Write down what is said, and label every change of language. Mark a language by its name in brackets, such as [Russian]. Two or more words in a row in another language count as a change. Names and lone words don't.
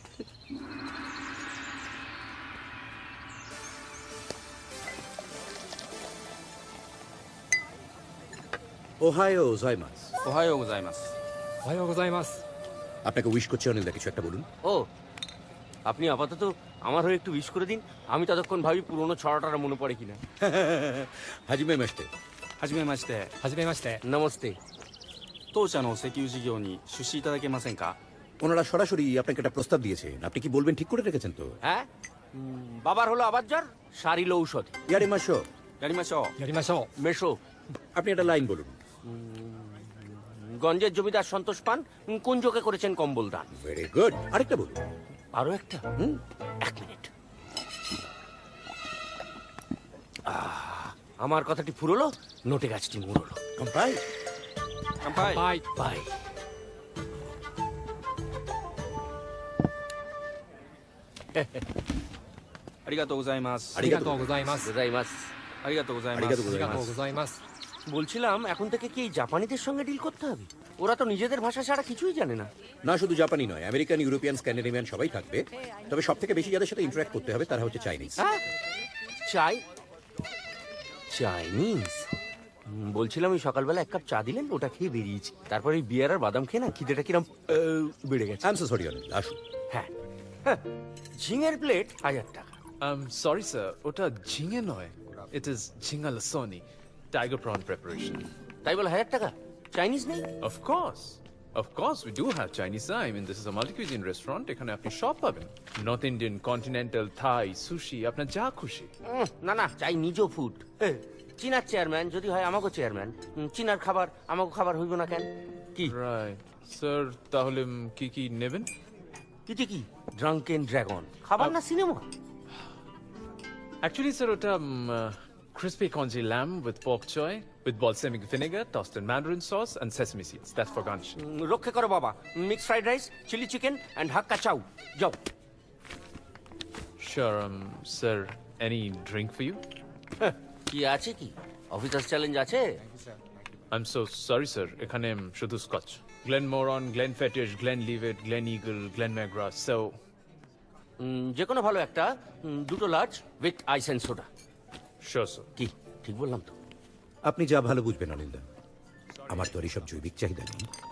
[Japanese] おはようございますおはようございますおはようございます [Bangla] আপনাকে উইশ করছে অনিল দা কিছু একটা বলুন ও আপনি আপাতত আমার হয়ে একটু উইশ করে দিন আমি ততক্ষণ ভাবি পুরোনো ছড়াটা মনে পড়ে কিনা [Japanese] はじめましてはじめましてはじめまして [Bangla] নমস্তে [Japanese] 当社の石油事業に出資いただけませんか [Bangla] ওনারা সরাসরি আপনাকে একটা প্রস্তাব দিয়েছেন আপনি কি বলবেন ঠিক করে রেখেছেন তো হ্যাঁ বাবার হলো আবার জ্বর সারিল ঔষধ [Japanese] やりましょうやりましょうやりましょう মেশো [Bangla] আপনি একটা লাইন বলুন গঞ্জের জমিদার সন্তোষ পান কুঞ্জকে করেছেন কম্বল দান [English] very good [Bangla] আরেকটা বলুন আরো একটা এক মিনিট আমার কথাটি ফুরলো নোটে গাছটি মুড়লো [Japanese] কম্পাই 乾杯 [Bangla] বাই [Japanese] ありがとうございますありがとうございますございますありがとうございますありがとうございますありがとうございます [Bangla] বলছিলাম এখন থেকে কি এই জাপানিদের সঙ্গে ডিল করতে হবে ওরা তো নিজেদের ভাষা ছাড়া কিছুই জানে না না শুধু জাপানি নয় আমেরিকান ইউরোপিয়ান স্ক্যান্ডিনেভিয়ান সবাই থাকবে তবে সবথেকে বেশি যাদের সাথে ইন্টারঅ্যাক্ট করতে হবে তারা হচ্ছে চাইনিজ চাইনিজ বলছিলাম ওই সকালবেলা এক কাপ চা দিলেন, ওটা খেয়ে বেরিয়েছি। তারপরে এই বিয়ার আর বাদাম খেয়ে না খিদেটা কিরম বেড়ে গেছে। [English] I am so sorry [Bangla] অনিল, আসুন। হ্যাঁ হ্যাঁ, ঝিঙের প্লেট 1000 টাকা। সরি স্যার, ওটা ঝিঙে নয়, [English] it is jhinga lasooni, tiger prawn preparation. [Bangla] তাই বলে 1000 টাকা? চাইনিজ নেই? [English] Of course, we do have Chinese. I mean, this is a multi-cuisine restaurant. [Bangla] এখানে আপনি সব পাবেন, [English] North Indian, [Bangla] কন্টিনেন্টাল, থাই, সুশি, আপনার যা খুশি। না না, চাই নিজ ফুড। চীনার চেয়ারম্যান যদি হয় আমাকে চেয়ারম্যান, চীনার খাবার আমাকে খাবার হইব না কেন? কি রাইট স্যার, তাহলে কি কি নেবেন? কি ড্রাঙ্কেন ড্রাগন খাবার না সিনেমা? [English] Actually, sir, ওটা crispy congee lamb with pork choy, with balsamic vinegar, tossed in mandarin sauce, and sesame seeds. That's for garnish. [Bangla] রক্ষে করো বাবা। [English] mixed fried rice, chilli chicken, and Hakka chow. [Bangla] যাও। [English] Sure, sir, any drink for you? [Bangla] কি আছে কি? অফিসার চ্যালেঞ্জ আছে? [English] I'm so sorry, sir. [Bangla] এখানে শুধু স্কচ। [English] Glenmorangie, Glenfiddich, Glenlivet, Gleneagle, Glenmagrass. So, [Bangla] যে কোনো ভালো একটা, দুটো [English] large with ice and soda. Sure, sir. [Bangla] কি ঠিক বললাম তো? আপনি যা ভালো বুঝবেন অনিলদা, আমার তো আর এইসব জৈবিক চাহিদা নেই।